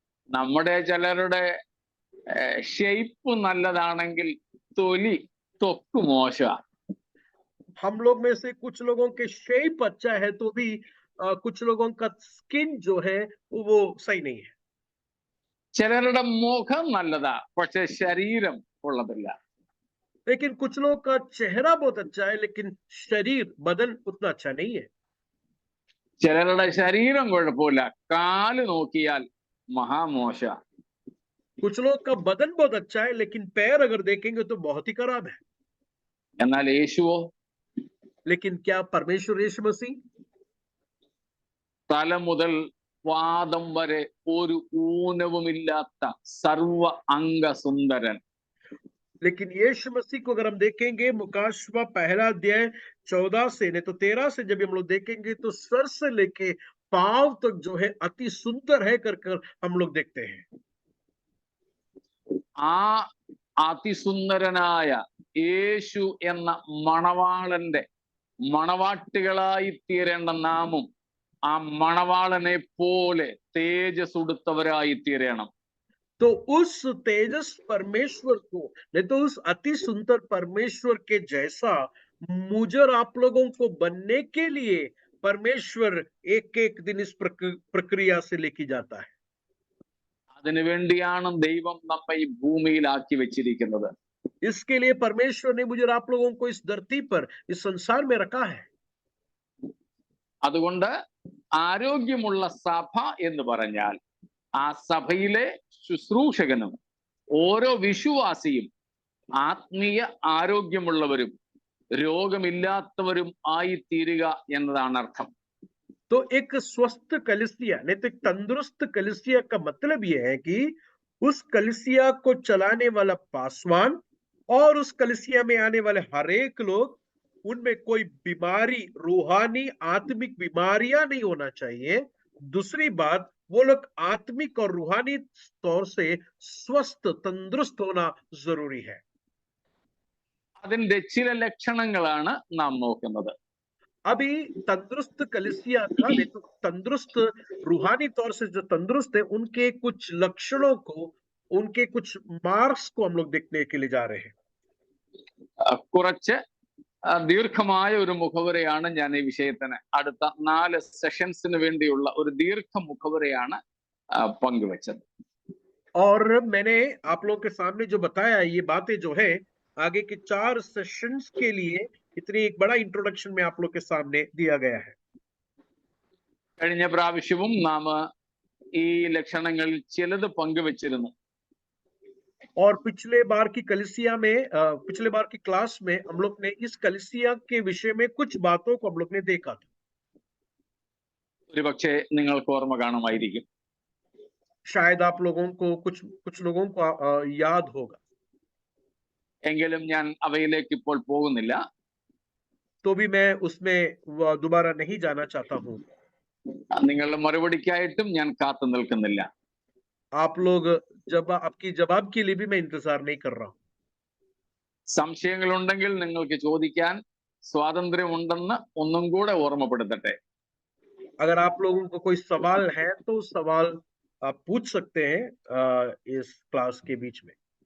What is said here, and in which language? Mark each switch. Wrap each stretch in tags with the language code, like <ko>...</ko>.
<ml>നമ്മുടെ ചിലരുടെ ഷേപ്പ് നല്ലതാണെങ്കിൽ ത്വക്ക് മോശ.</ml> <hi>हम लोग में से कुछ लोगों के शेप अच्छा है तो भी कुछ लोगों का स्किन जो है वो सही नहीं है।</hi> <ml>ചിലരുടെ മുഖം നല്ലതാ, പക്ഷെ ശരീരം കൊള്ളത്തില്ല.</ml> <hi>लेकिन कुछ लोगों का चेहरा बहुत अच्छा है, लेकिन शरीर बदन उतना अच्छा नहीं है।</hi> <ml>ചിലരുടെ ശരീരം കുഴപ്പമില്ല, കാല് നോക്കിയാൽ മഹാമോശ.</ml> <hi>कुछ लोग का बदन बहुत अच्छा है, लेकिन पैर अगर देखेंगे तो बहुत ही खराब है।</hi> <ml>എന്നാൽ യേശുവോ?</ml> <hi>लेकिन क्या परमेश्वर यीशु मसीह</hi> <ml>തല മുതൽ പാദം വരെ ഒരു ഊനവുമില്ലാത്ത സർവ അംഗസുന്ദരൻ.</ml> <hi>लेकिन यीशु मसीह को अगर हम देखेंगे, मुकाशवा पहला अध्याय 14 से नहीं तो 13 से जब हम लोग देखेंगे तो सर से लेके पांव तक जो है अति सुंदर है कर हम लोग देखते हैं।</hi> <ml>ആ അതിസുന്ദരനായ യേശു എന്ന മണവാളന്റെ മണവാട്ടികളായി തീരേണ്ട നാമും ആ മണവാളനെ പോലെ തേജസ്സുടുത്തവരായി തീരണം.</ml> <hi>तो उस तेजस परमेश्वर को, नहीं तो उस अति सुंदर परमेश्वर के जैसा मुझे और आप लोगों को बनने के लिए परमेश्वर एक एक दिन इस प्रक्रिया से लेके जाता है।</hi> <ml>അതിനുവേണ്ടിയാണ് ദൈവം നമ്മെ ഈ ഭൂമിയിലാക്കി വെച്ചിരിക്കുന്നത്.</ml> <hi>इसके लिए परमेश्वर ने मुझे और आप लोगों को इस धरती पर, इस संसार में रखा है।</hi> <ml>അതുകൊണ്ട് ആരോഗ്യമുള്ള സഭ എന്ന് പറഞ്ഞാൽ ആ സഭയിലെ ശുശ്രൂഷകനും ഓരോ വിശ്വാസിയും ആത്മീയ ആരോഗ്യമുള്ളവരും രോഗമില്ലാത്തവരും ആയിത്തീരുക എന്നതാണ് അർത്ഥം.</ml> <hi>तो एक स्वस्थ कलीसिया, नहीं तो एक तंदुरुस्त कलीसिया का मतलब यह है कि उस कलीसिया को चलाने वाला पासवान और उस कलीसिया में आने वाले हर एक लोग, उनमें कोई बीमारी, रूहानी आत्मिक बीमारियां नहीं होना चाहिए। दूसरी बात, वो लोग आत्मिक और रूहानी तौर से स्वस्थ, तंदुरुस्त होना जरूरी है।</hi> <ml>അതിന്റെ ചില ലക്ഷണങ്ങളാണ് നാം നോക്കുന്നത്.</ml> <hi>अभी तंदुरुस्त कलीसिया का, नहीं तो तंदुरुस्त रूहानी तौर से जो तंदुरुस्त है, उनके कुछ लक्षणों को, उनके कुछ मार्क्स को हम लोग देखने के लिए जा रहे हैं।</hi> <ml>കുറച്ച് ദീർഘമായ ഒരു മുഖവരയാണ് ഞാൻ ഈ വിഷയത്തിന് അടുത്ത 4 സെഷൻസിന് വേണ്ടിയുള്ള ഒരു ദീർഘ മുഖവരയാണ് പങ്കുവച്ചത്.</ml> <hi>और मैंने आप लोग के सामने जो बताया, ये बातें जो है आगे के 4 सेशंस के लिए इतनी एक बड़ा इंट्रोडक्शन में आप लोग के सामने दिया गया है।</hi> <ml>കഴിഞ്ഞ പ്രാവശ്യവും നാം ഈ ലക്ഷണങ്ങളിൽ ചിലത് പങ്കുവച്ചിരുന്നു.</ml> <hi>और पिछले बार की कलीसिया में, पिछले बार की क्लास में हम लोग ने इस कलीसिया के विषय में कुछ बातों को हम लोग ने देखा था।</hi> <ml>ഒരുപക്ഷെ നിങ്ങൾക്ക് ഓർമ്മ കാണുമായിരിക്കും.</ml> <hi>शायद आप लोगों को कुछ लोगों को याद होगा।</hi> <ml>എങ്കിലും ഞാൻ അവയിലേക്ക് ഇപ്പോൾ പോകുന്നില്ല.</ml> <hi>तो भी मैं उसमें दोबारा नहीं जाना चाहता हूँ।</hi> <ml>നിങ്ങളുടെ മറുപടിക്കായിട്ടും ഞാൻ കാത്തു നിൽക്കുന്നില്ല.</ml> <hi>आप लोग आपकी जवाब के लिए भी मैं इंतजार नहीं कर रहा हूँ।</hi> <ml>സംശയങ്ങളുണ്ടെങ്കിൽ നിങ്ങൾക്ക് ചോദിക്കാൻ സ്വാതന്ത്ര്യമുണ്ടെന്ന് ഒന്നും കൂടെ ഓർമ്മപ്പെടുത്തട്ടെ.</ml> <hi>अगर आप लोगों को कोई सवाल है तो सवाल आप पूछ सकते हैं इस क्लास के बीच में।</hi>